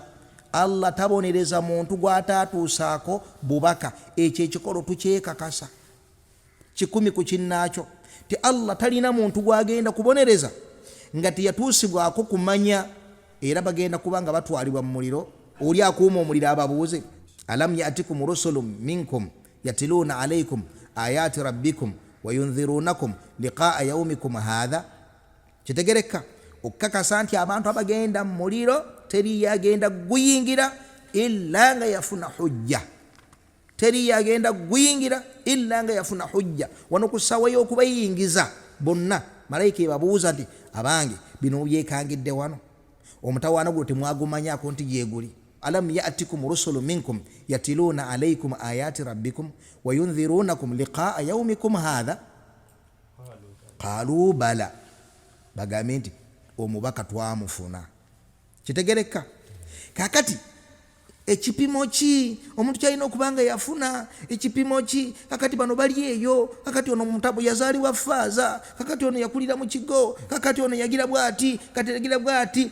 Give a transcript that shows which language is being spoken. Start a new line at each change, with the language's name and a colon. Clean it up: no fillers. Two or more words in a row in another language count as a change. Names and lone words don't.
Ganda: Allah tabonereza muntu gw'ataatuusaako bubaka. Ekyo ekikolo tukyekakasa 100 ku kinnaakyo ti Allah talina muntu gw'agenda kubonereza nga teyatuusibwako kumanya, era bagenda kubanga batwalibwa mu muliro. Oli akuuma omuliro ababuuze,
Arabic: ألم يأتكم رسل منكم يتلون عليكم آيات ربكم وينذرونكم لقاء يومكم هذا.
Ganda: Kitegereka okukakasa nti abantu abagenda mu muliro teri yagenda guyingira illa nga yafuna hujja. Teri yagenda guyingira illa nga yafuna hujja. Wano ku ssaawa y'okubayingiza bonna malayika ebabuuza nti abange bino byekangidde wano, omutawaana guno temwagumanyako nti gyeguli.
Arabic: ألم يأتكم رسل منكم يتلون عليكم آيات ربكم وينذرونكم لقاء يومكم هذا. قالوا بلى,
Ganda: bagambe nti omubaka twamufuna. Kitegereka? Kakati ekipimo ki omuntu kyalina okubanga yafuna? Ekipimo ki? Kakati bano bali eyo, kakati ono mutabu yazaalibwa faaza, kakati ono yakulira mu kigo, kakati ono yagira bwati, kati yagira bwati.